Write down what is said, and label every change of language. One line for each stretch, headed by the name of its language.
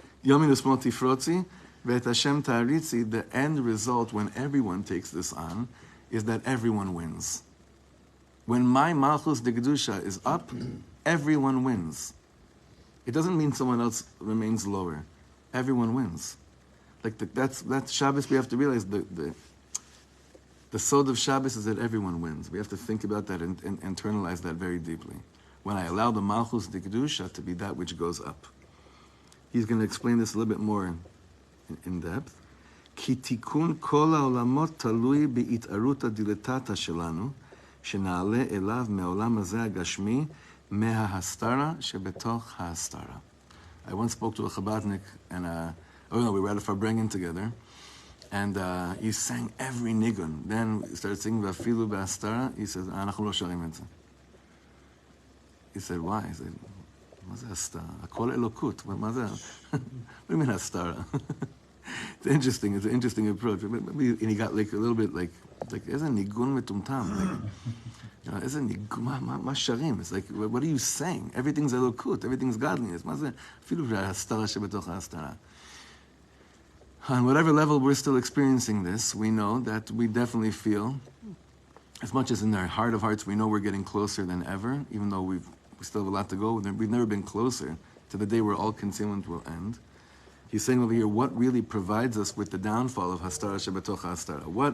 Hebrew: ימין ושמאל תפרוצי ואת השם תעריצי.
English: The end result when everyone takes this on is that everyone wins. When my Malchus de Gedusha is up, everyone wins. It doesn't mean someone else remains lower. Everyone wins. Like that's Shabbos. We have to realize the sod of Shabbos is that everyone wins. We have to think about that and internalize that very deeply. When I allow the Malchus de Gedusha to be that which goes up. He's going to explain this a little bit more in depth.
Hebrew: כי תיקון כל העולמות תלוי בהתערות הדילטטה שלנו, שנעלה אליו מעולם הזה הגשמי, מההסתרה שבתוך ההסתרה.
English: I once spoke to a Chabadnik, and we were at a Farbrengen together, and he sang every nigun. Then he started singing Vafilu B'Hastara. He says,
Hebrew: אנחנו לא שרים את זה.
English: He said, why? He said,
Hebrew: מה זה הסתרה? הכל אלוקות. מה זה?
English: What do you mean הסתרה? It's an interesting approach. And he got like a little bit like
Hebrew: איזה ניגון מטומטם. איזה ניגון, מה שרים?
English: It's like, what are you saying? Everything's אלוקות, everything's godliness.
Hebrew: מה זה? אפילו ההסתרה שבתוך ההסתרה.
English: On whatever level we're still experiencing this, we know that we definitely feel, as much as in our heart of hearts, we know we're getting closer than ever, even though we still have a lot to go. We've never been closer to the day where all concealment will end. He's saying over here, what really provides us with the downfall of Hastara Shebetoch Hastara?